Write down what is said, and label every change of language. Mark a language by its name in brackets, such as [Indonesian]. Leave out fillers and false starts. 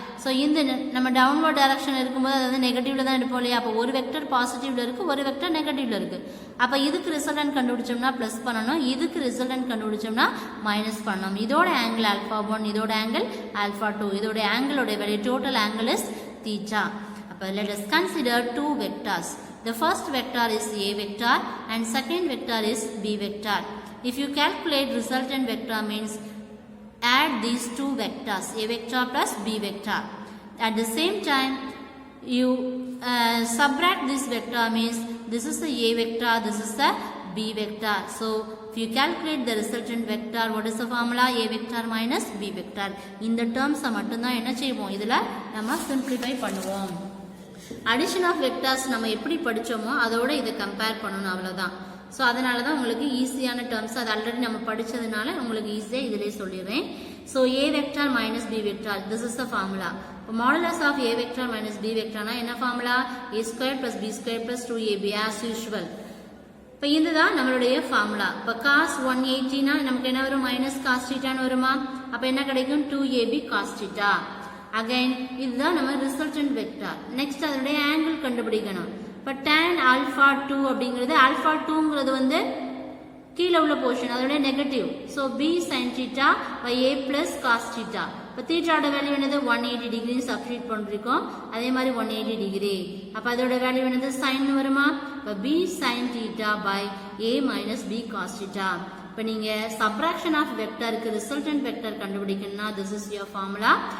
[Tamil] So இந்த நம்ம downward direction இருக்கும்போது அது வந்து நெகட்டிவ்ல தான் எடுப்போம் இல்லையா. அப்போ ஒரு வெக்டர் பாசிட்டிவ்ல இருக்கு ஒரு வெக்டர் நெகட்டிவ்ல இருக்கு. அப்போ இதுக்கு ரிசல்டன்ட் கண்டுபிடிச்சோம்னா பிளஸ் பண்ணணும். இதுக்கு ரிசல்டன்ட் கண்டுபிடிச்சோம்னா மைனஸ் பண்ணணும். இதோட ஆங்கிள் ஆல்ஃபா 1 இதோட ஆங்கிள் ஆல்ஃபா 2 இதோட ஆங்கிளோட value total angle is theta. [English] அப்போ let us consider two vectors. The first vector is a vector and second vector is b vector. If you calculate resultant vector means add these two vectors a vector plus b vector. At the same time, you subtract this vector means this is the A vector, this is the B vector. So, if you calculate the resultant vector, what is the formula? A vector minus B vector. In the terms, [Tamil] மட்டும்தான் என்ன செய்வோம் இதில் நம்ம simplify பண்ணுவோம். Addition of vectors நம்ம எப்படி படிச்சோமோ அதோட இதை கம்பேர் பண்ணணும் அவ்வளவுதான். ஸோ அதனால தான் உங்களுக்கு ஈஸியான டேர்ம்ஸ் அது ஆல்ரெடி நம்ம படித்ததுனால உங்களுக்கு ஈஸியாக இதிலே சொல்லிடுறேன். So A vector minus B vector [English] This is the formula. [Tamil] இப்போ modulus of A vector minus B வெக்டார்னா என்ன ஃபார்முலா? ஏ square plus B square plus 2ab as usual. இப்போ இதுதான் நம்மளுடைய ஃபார்முலா. இப்போ காஸ் 180னா நமக்கு என்ன வரும்? மைனஸ் காஸ் தீட்டான்னு வருமா? அப்போ என்ன கிடைக்கும்? 2ab cos theta. அகைன் இதுதான் நம்ம ரிசல்டன்ட் வெக்டார். நெக்ஸ்ட் அதனுடைய ஆங்கிள் கண்டுபிடிக்கணும். இப்போ tan ஆல்ஃபா 2 அப்படிங்கிறது ஆல்ஃபா 2ங்கிறது வந்து கீழே உள்ள போர்ஷன் அதோட negative. So b sin theta by a plus cos theta. இப்போ தீட்டாவோட வேல்யூ என்னது? 180 டிகிரி சப்ஸ்டிட் பண்ணிருக்கோம். அதே மாதிரி 180 டிகிரி. அப்போ அதோட வேல்யூ என்னது? சைன் வருமா? இப்போ b sin theta by a minus b cos theta. இப்போ நீங்க சப்ராக்ஷன் ஆஃப் வெக்டருக்கு ரிசல்டன்ட் வெக்டர் கண்டுபிடிக்கணும்னா [English] this is your formula.